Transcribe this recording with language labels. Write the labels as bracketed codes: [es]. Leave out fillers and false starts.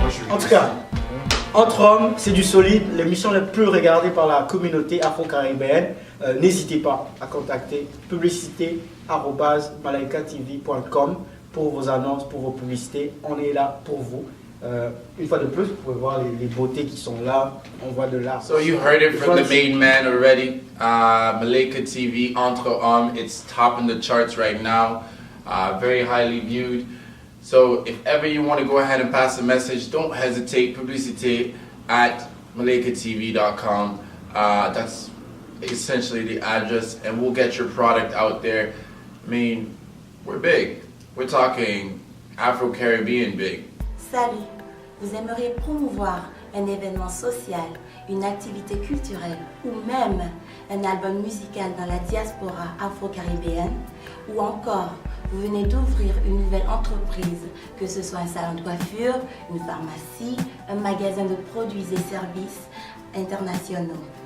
[fr] En tout cas, Entre Hommes, c'est du solide, l'émission la plus regardée par la communauté afro-caribéenne. N'hésitez pas à contacter publicité@malaikatv.com pour vos annonces, pour vos publicités. On est là pour vous. Une fois de plus, vous pouvez voir les beautés qui sont là. On voit de l'art. [en] So you heard it from the main man already. Malaika TV, Entre Hommes, it's top in the charts right now. Very highly viewed. So if ever you want to go ahead and pass a message, don't hesitate. Publicity@malaikatv.com. That's essentially the address, and we'll get your product out there. I mean, we're big. We're talking Afro-Caribbean big. [fr] Salut, vous aimeriez promouvoir un événement social, une activité culturelle ou même un album musical dans la diaspora afro-caribéenne? Ou encore, vous venez d'ouvrir une nouvelle entreprise, que ce soit un salon de coiffure, une pharmacie, un magasin de produits et services internationaux.